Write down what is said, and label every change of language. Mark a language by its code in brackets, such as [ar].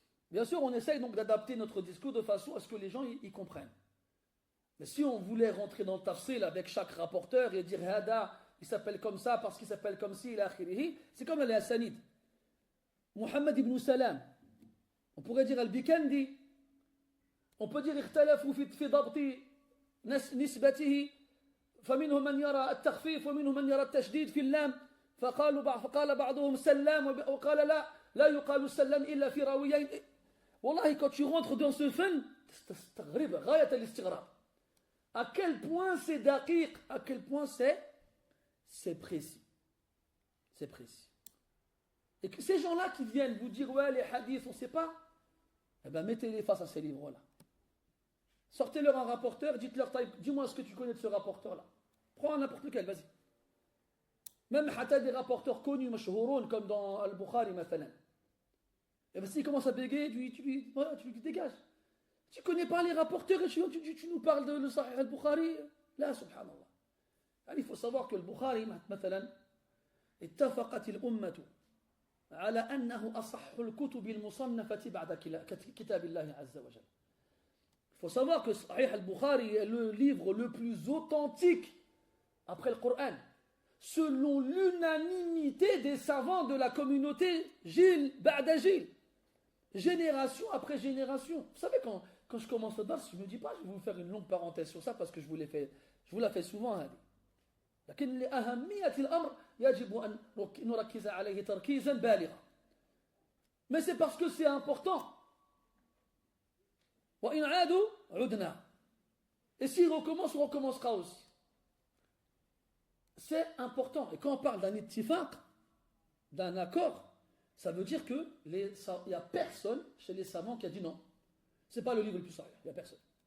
[fr] Bien sûr, on essaye donc d'adapter notre discours de façon à ce que les gens y comprennent. Mais si on voulait rentrer dans le tafsil avec chaque rapporteur et dire Hada, il s'appelle comme ça parce qu'il s'appelle comme ci, c'est comme les Hassanides. Muhammad ibn Salam, on pourrait dire Al-Bikandi, on peut dire [ar] اختلفوا في ضبط نسبته فمنهم من يرى التخفيف ومنهم من يرى التشديد في اللام فقال بعضهم سلام وقال لا يقال السلام إلا في راويين. والله [fr] quand tu rentres dans ce fan [ar] تستغرب غاية الاستغراب. [fr] À quel point c'est daqiq, à quel point c'est précis. C'est précis. Et que ces gens-là qui viennent vous dire ouais les hadiths on ne sait pas, eh ben mettez-les face à ces livres-là. Sortez-leur un rapporteur, dites-leur dis-moi ce que tu connais de ce rapporteur-là. Prends n'importe lequel, vas-y. Même des rapporteurs connus, mashhouroun, comme dans Al-Bukhari, مثلا. Et bien s'il commence à bégayer, tu lui dégages. Tu ne connais pas les rapporteurs et tu nous parles de le Sahih al-Bukhari. Là, subhanallah. Il faut savoir que le Bukhari, [ar] مثلا, اتفقت الأمة على أنه أصح الكتب المصنفة بعد كتاب الله عز وجل. [fr] Il faut savoir que Sahih al-Bukhari est le livre le plus authentique après le Coran. selon l'unanimité des savants de la communauté, Gilles Ba'da Gilles, génération après génération. Vous savez, quand je commence le dars, je ne me dis pas, je vais vous faire une longue parenthèse sur ça parce que je vous la fais souvent. [ar] لكن لأهمية الأمر يجب أن نركز عليه تركيزا بالغا. [fr] Mais c'est parce que c'est important. [ar] وإن عادوا عدنا. [fr] Et s'il recommence, on recommencera aussi. C'est important. Et quand on parle d'un ittifaq, d'un accord, ça veut dire qu'il n'y a personne chez les savants qui a dit non. Ce n'est pas le livre le plus sérieux. Il n'y a personne.